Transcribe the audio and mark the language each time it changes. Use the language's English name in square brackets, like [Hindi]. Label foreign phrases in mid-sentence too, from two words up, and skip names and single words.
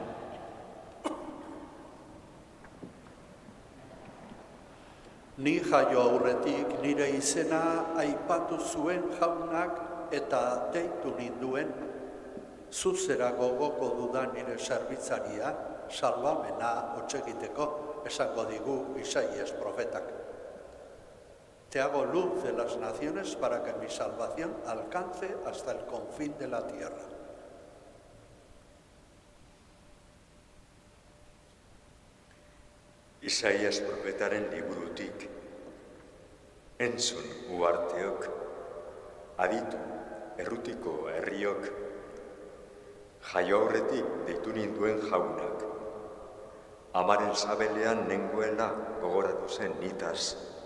[Basque] Ni jaio aurretik nire izena aipatu zuen jaunak eta deitu ninduen, zuzera gogoko dudan nire zerbitzaria, salbamena hotsegiteko esango digu Isaias profetak. [Spanish] Te hago luz de las naciones para que mi salvación alcance hasta el confín de la tierra. [Basque] Isaias profetaren liburutik, entzun uharteok, aditu errutiko herriok, jaio aurretik deitu ninduen jaunak, amaren sabelean nengoela gogoratu zen nitaz.